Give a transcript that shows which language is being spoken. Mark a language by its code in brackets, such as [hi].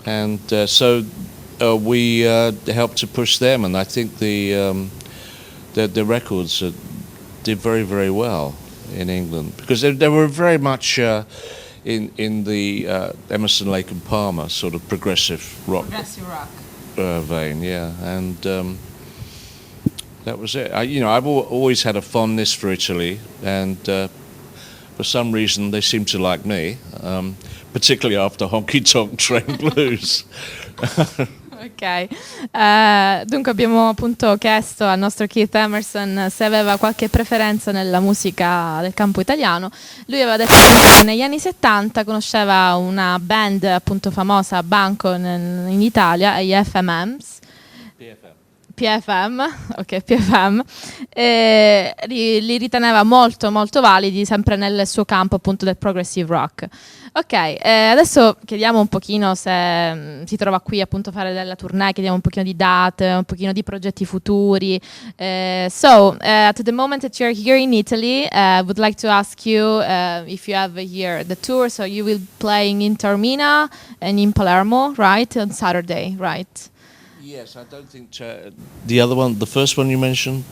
[en] And so we helped to push them, and I think the records did very, very well in England because they were very much in the Emerson, Lake and Palmer sort of progressive rock vein, yeah, and. That was it. I've always had a fondness for Italy, and for some reason they seem to like me, particularly after Honky Tonk Train Blues. [it] Ok, dunque abbiamo appunto chiesto al nostro Keith Emerson se aveva qualche preferenza nella musica del campo italiano. Lui aveva detto che negli anni 70 conosceva una band appunto famosa, Banco, in Italia, gli FMMs. PFM, ok, PFM, li riteneva molto molto validi sempre nel suo campo appunto del progressive rock. Ok, adesso chiediamo un pochino se si trova qui appunto a fare della tournée, chiediamo un pochino di date, un pochino di progetti futuri. [en] At the moment that you're here in Italy, would like to ask you if you have here the tour, so you will playing in Taormina and in Palermo, right, on Saturday, right? Yes, I don't think the other one, the first one you mentioned,